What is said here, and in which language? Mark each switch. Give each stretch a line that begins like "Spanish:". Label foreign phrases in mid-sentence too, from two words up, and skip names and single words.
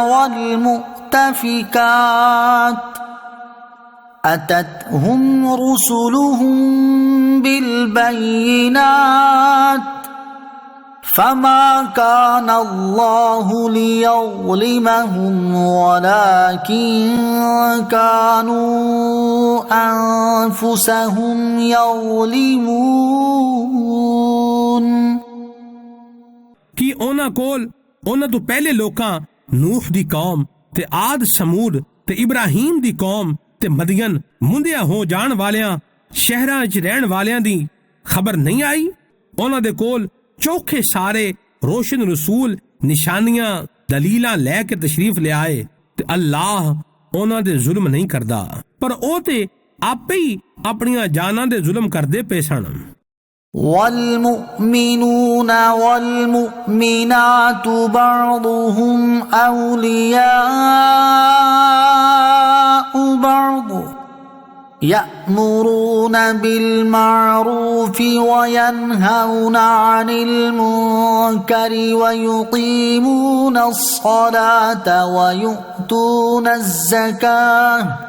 Arabic: والمؤتفكات أتتهم رسلهم بالبينات فما كان الله ليظلمهم ولكن كانوا أنفسهم يظلمون
Punjabi: ਕਿ ਉਹਨਾਂ ਕੋਲ ਉਹਨਾਂ ਤੋਂ ਪਹਿਲੇ ਲੋਕਾਂ ਨੂਹ ਦੀ ਕੌਮ ਤੇ ਆਦ ਸਮੂਦ ਤੇ ਇਬਰਾਹੀਮ ਦੀ ਕੌਮ ਤੇ ਮਦੀਨ ਮੁੰਦਿਆਂ ਹੋ ਜਾਣ ਵਾਲਿਆਂ ਸ਼ਹਿਰਾਂ ਵਿੱਚ ਰਹਿਣ ਵਾਲਿਆਂ ਦੀ ਖਬਰ ਨਹੀਂ ਆਈ? ਉਹਨਾਂ ਦੇ ਕੋਲ ਚੌਖੇ ਸਾਰੇ ਰੋਸ਼ਨ ਰਸੂਲ ਨਿਸ਼ਾਨੀਆਂ ਦਲੀਲਾਂ ਲੈ ਕੇ ਤਸ਼ਰੀਫ ਲਿਆਏ ਤੇ ਅੱਲਾਹ ਉਹਨਾਂ ਦੇ ਜ਼ੁਲਮ ਨਹੀਂ ਕਰਦਾ, ਪਰ ਉਹ ਤੇ ਆਪੇ ਹੀ ਆਪਣੀਆਂ ਜਾਨਾਂ ਦੇ ਜ਼ੁਲਮ ਕਰਦੇ ਪਏ ਸਨ।
Arabic: والمؤمنون والمؤمنات بعضهم أولياء بعض يأمرون بالمعروف وينهون عن المنكر ويقيمون الصلاة ويؤتون الزكاة